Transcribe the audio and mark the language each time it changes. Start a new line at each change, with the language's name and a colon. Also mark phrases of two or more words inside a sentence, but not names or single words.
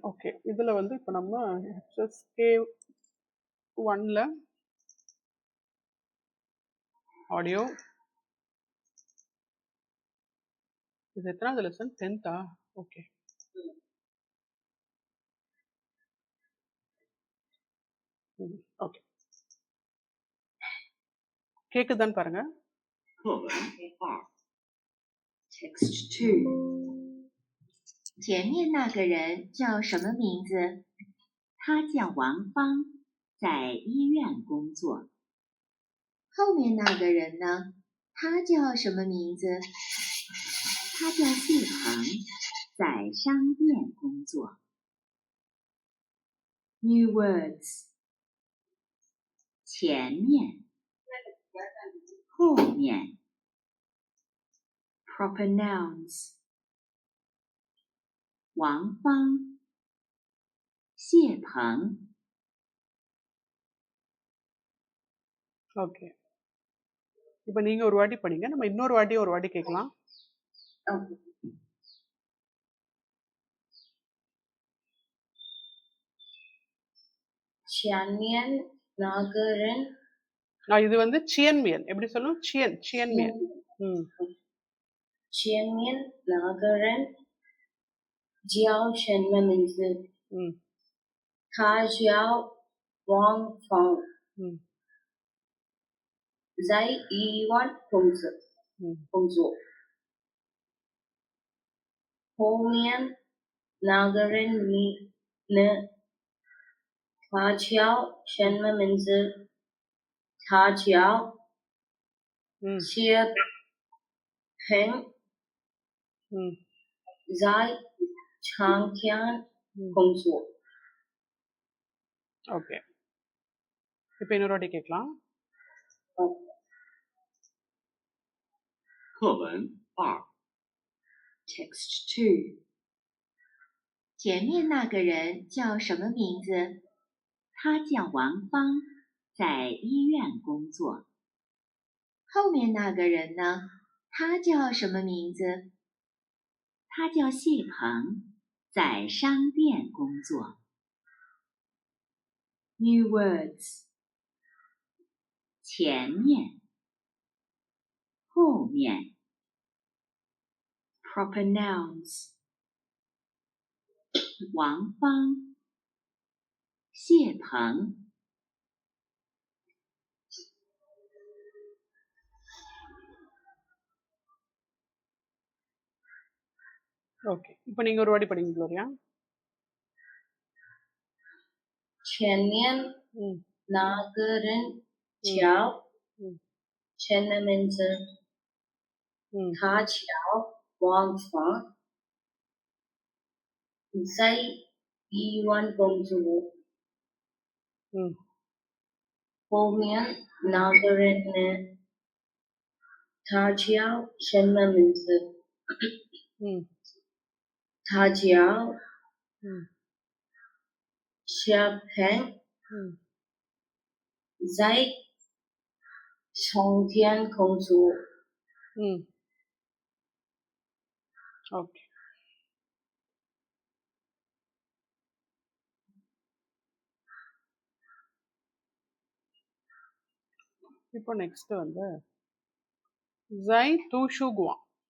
Tamil: ஓகே இதுல வந்து இப்போ நம்ம HSK 1ல ஆடியோ இது எத்தனாவது லெசன்? 10th ஓகே. ஓகே கேக்குதான்னு பாருங்க.
Chinese: 课文2 Text 2 前面那个人叫什么名字？他叫王芳，在医院工作。后面那个人呢？他叫什么名字？他叫谢鹏，在商店工作。
English: New words
Chinese: 前面，后面。
English: Proper nouns
Chinese: 王芳，谢鹏。
Tamil: ஓகே இப்போ நீங்க ஒரு வாட்டி படிங்க, நம்ம இன்னொரு வாட்டி கேட்கலாம். ஓகே.
Chinese: 前面那个人
Tamil: இது வந்து சியன்மியன் எப்படி சொல்லணும்? சியன்மியன்.
Chinese: 前 ம் 前面那个人叫什么名字？ ம் 他叫王芳， ம் 在医院 ம் 工作。后面那个人呢？他叫什么名字？他叫 ம் 谢鹏， ம் 在长江 ம் 工作。
Tamil: ஓகே இப்போ இன்னொரு வாட்டி கேட்கலாம்.
Chinese: 课文2 Text 2前面那个人叫什么名字？他叫王芳，在医院工作。后面那个人呢？他叫什么名字？他叫谢鹏，在商店工作。
English: New words
Chinese: 前面，后面。
English: Proper nouns
Chinese: 王芳、谢鹏、
Tamil: ஓகே, இப்போ நீங்க ஒரு வாட்டி படிங்க குளோரியா.
Chinese: 前面 ம் 那个人 ம் 叫 ம் 全的名字， ம் 他叫王芳，在医院工作。 ம் 后面那个人呢，他叫什么名字？ ம் 他叫 ம் 小平， ம் 在松田工作。
Tamil: ம் ஓகே. இப்போ நெக்ஸ்ட் வந்து
Chinese: 在图书馆.